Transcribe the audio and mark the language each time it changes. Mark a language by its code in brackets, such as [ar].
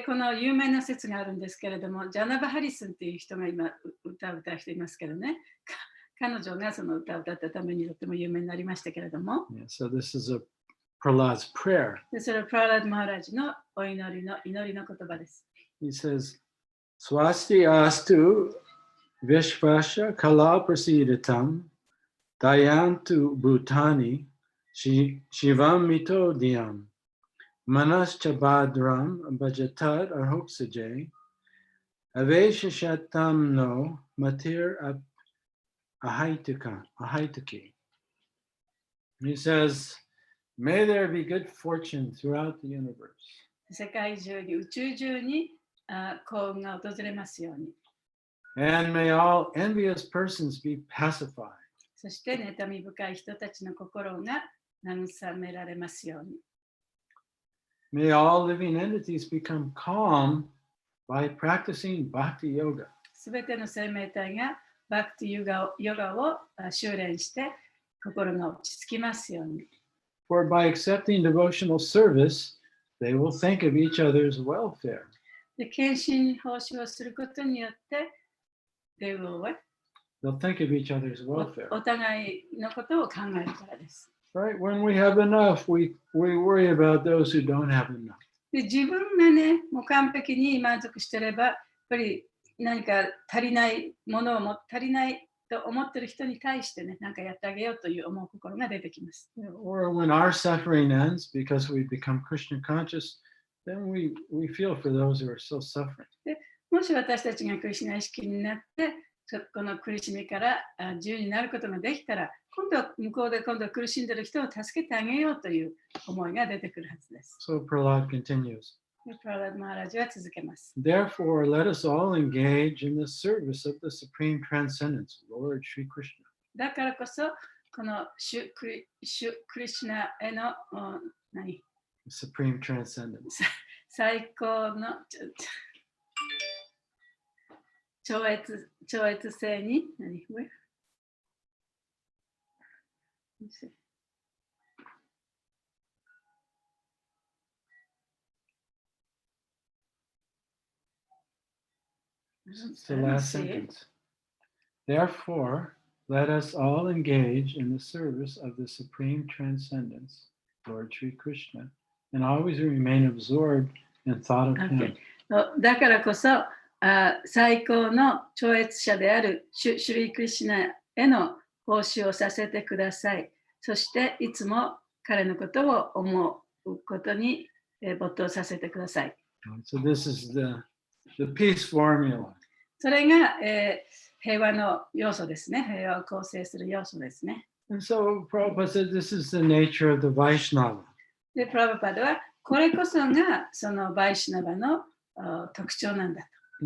[ja] この有名な説があるんですけれども、ジャナバ・ハリスンという人が今歌を歌う人いますけどね、彼女がその歌を歌ったためにとても有名になりましたけれども、 [en] Yeah, so this is a Prahlad's prayer. [ja] でそれはプララド・マハラージのお祈りの言葉です。 [en] He says, [sa] Swasti astu Vishvasha kala prasidatam dayantu bhutani shivam mito diyam manaschabadram bhajatad arhoksaje aveshashatam no matir ahaitaki. [en] He says, may there be good fortune throughout the universe. [ja] 世界中に宇宙中に幸運が訪れますように。 [en] And may all envious persons be pacified. [ja] そして妬み深い人たちの心が慰められますように。 [en] May all living entities become calm by practicing bhakti yoga. [ja] すべての生命体がバクティヨガを修練して心が落ち着きますように。 [en] For by accepting devotional service, they will think of each other's welfare. [ja] で、献身奉仕をすることによって、 [en] they will what? They'll think of each other's [ja] お [en] welfare. [ja] 互いのことを考えるからです。 [en] Right? When we have enough, we worry about those who don't have enough. [ja] で、自分がね、もう完璧に満足してれば、やっぱり何か足りないものを足りないと思ってる人に対してね、何かやってあげようという思う心が出てきます。 [en] Or when our suffering ends because we become Krishna conscious, then we feel for those who are still suffering. [ja] もし私たちがクリシュナ意識になって、この苦しみから自由になることができたら、今度は向こうで今度は苦しんでいる人を助けてあげようという思いが出てくるはずです。 [en] So Prahlad continues. [ja] でプララダ・マハラジは続けます。 [en] Therefore, let us all engage in the service of the Supreme Transcendence, Lord Sri Krishna. [ja] だからこそ、このクリシュナへの [en] Supreme Transcendence. [ja] 最高の超越性に [en] It's the last sentence. Therefore, let us all engage in the service of the Supreme Transcendence, Lord Sri Krishna, and always remain absorbed in thought of Him. [ja] だからこそ、最高の超越者であるシュリー・クリシュナへの奉仕をさせてください。そしていつも彼のことを思うことに没頭させてください。 [en] So this is the peace formula. [ja] それが、平和の要素ですね。平和を構成する要素ですね。 [en] And so Prabhupada said this is the nature of the Vaishnava. [ja] で、プラバパドはこれこそがそのバイシュナバの特徴なんだと。